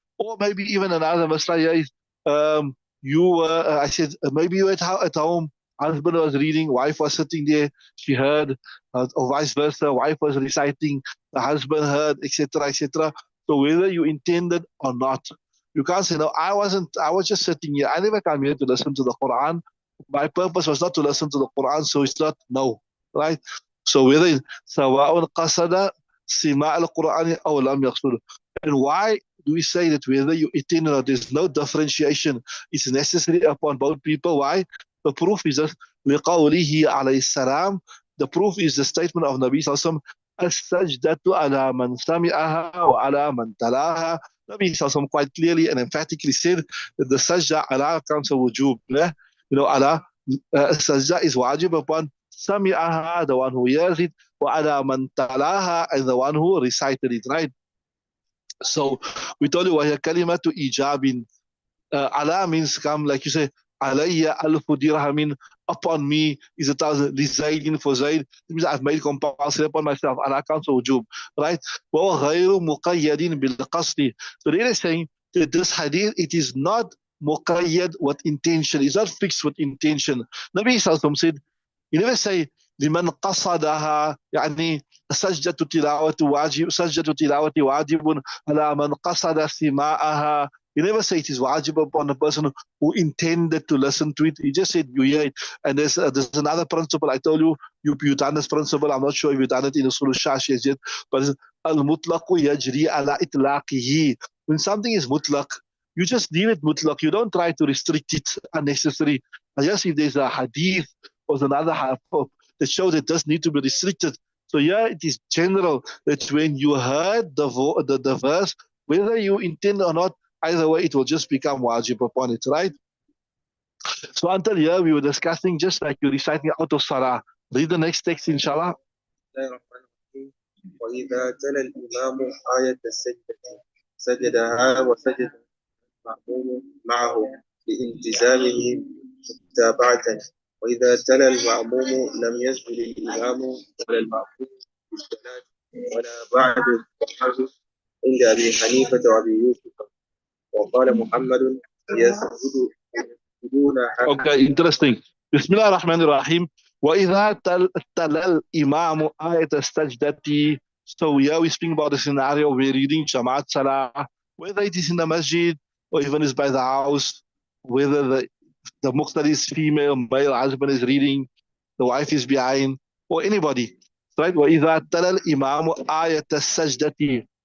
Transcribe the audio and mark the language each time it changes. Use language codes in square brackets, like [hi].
[en] Or maybe even another masala is, you I said, maybe you at home, husband was reading, wife was sitting there, she heard, or vice versa, wife was reciting, the husband heard, etc., etc. So whether you intended or not, you can't say, no, I was just sitting here. I never come here to listen to the Quran. My purpose was not to listen to the Quran, so it's not, no, right? So whether [ar] سواء قصد سماع القرآن أو لم يقصد. [en] And why do we say that whether you intend or not, there's no differentiation? It's necessary upon both people. Why? The proof is that [ar] لقوله عليه السلام. [en] The proof is the statement of Nabi Sallallahu [ar] السجدة على من سمعها وعلى من تلاها. [en] Nabi Sallallahu quite clearly and emphatically said that the sajda ala comes a wujub. Ala sajda is wajib upon sami'aha, the one who hears it, wa ala man talaha, and the one who recited it, right? So we told you [ar] وهي كلمة إيجاب. [en] Ala means come, like you say, alayya alfu dirhamin, upon me is 1,000 lizaydin for Zayd. It means I've made compulsory upon myself. Ala counts wujub, right? [ar] وهو غير مقيد بالقصد. [en] So they are saying that this hadith, it is not muqayyad with intention. It's not fixed with intention. Nabi Sallallahu said, you never say [ar] لمن قصدها, يعني سجدة تلاوة واجب, سجدة تلاوة واجب على من قصد سماعها. [en] You never say it is wajib upon the person who intended to listen to it. You just said you hear it. And there's another principle. I told you, you've done this principle. I'm not sure if you've done it in Usul al-Shashi yet, but [ar] al-mutlaqu yajri ala itlaqihi. [en] When something is mutlaq, you just leave it mutlaq. You don't try to restrict it unnecessarily. And just if there's a hadith or another hadith that shows it does need to be restricted. So yeah, it is general that when you heard the verse, whether you intend or not, either way, it will just become wajib upon it, right? So until here, we were discussing just like you're reciting out of Salah. Read the next text, inshallah. [ar] وإذا تلا الإمام آية السجدة سجدها وسجد المأموم معه لالتزامه متابعة. وإذا تلا المأموم لم يسجد الإمام ولا المأموم بالصلاة ولا بعد التحرك عند أبي حنيفة وأبي يوسف. وقال محمد يسجدون. [en] Okay, interesting. Bismillah ar-Rahman ar-Rahim. [ar] وإذا تلا الإمام آية السجدة. [en] So here we speak about the scenario we're reading Jamaat Salah, whether it is in the masjid or even is by the house, whether the muqtadi is female, male, husband is reading, the wife is behind, or anybody. [ar] Right? وَإِذَا تَلَى الْإِمَامُ آيَةَ السَّجْدَةِ.